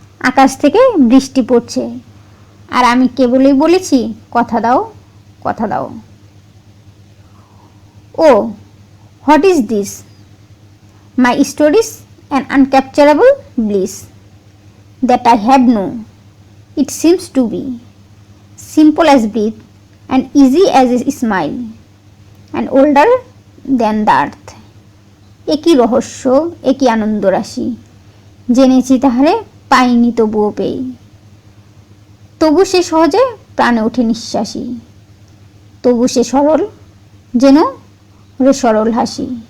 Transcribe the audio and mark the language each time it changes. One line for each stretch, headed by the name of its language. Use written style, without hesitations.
Bangla: আকাশ থেকে বৃষ্টি পড়ছে, আর আমি কেবলই বলেছি কথা দাও, কথা দাও।
English: Oh, what is this? My stories an uncapturable bliss that I have no. It seems to be simple as breath and easy as a smile and older than the earth.
Bangla: একই রহস্য, একই আনন্দ রাশি, জেনেছি তাহারে পাইনি তবুও পেয়ে। তবু সে সহজে প্রাণে ওঠে নিঃশ্বাসী, তবু সে সরল যেন রে সরল হাসি।